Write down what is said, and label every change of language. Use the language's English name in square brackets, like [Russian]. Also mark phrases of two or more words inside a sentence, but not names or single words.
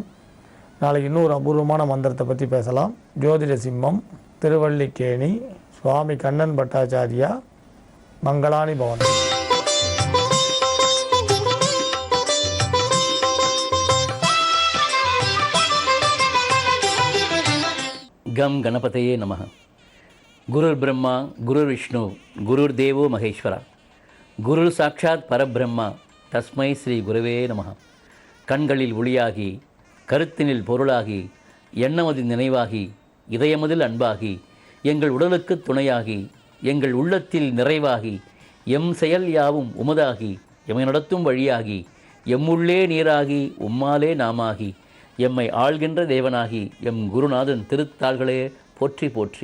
[Tamil] நாளைக்கு இன்னொரு அபூர்வமான மந்திரத்தை பற்றி பேசலாம். ஜோதிட சிம்மம், திருவல்லிக்கேணி, சுவாமி கண்ணன் பட்டாச்சாரியா, மங்களானி பவன். [Sanskrit] गं गणपतये नमः. गुरुर् ब्रह्मा गुरुर् विष्णु गुरुर् देवो महेश्वरः गुरुर् साक्षात् परब्रह्म तस्मै श्री गुरवे नमः. [Tamil] கண்களில் ஒளியாகி, கருத்தினில் பொருளாகி, எண்ணமதில் நினைவாகி, இதயமதில் அன்பாகி, எங்கள் உடலுக்கு துணையாகி, எங்கள் உள்ளத்தில் நிறைவாகி, எம் செயல் யாவும் உமதாகி, எம்மை நடத்தும் வழியாகி, எம்முள்ளே நீராகி, உம்மாலே நாமாகி, எம்மை ஆள்கின்ற தேவனாகி, எம் குருநாதன் திருத்தாள்களே போற்றி போற்றி.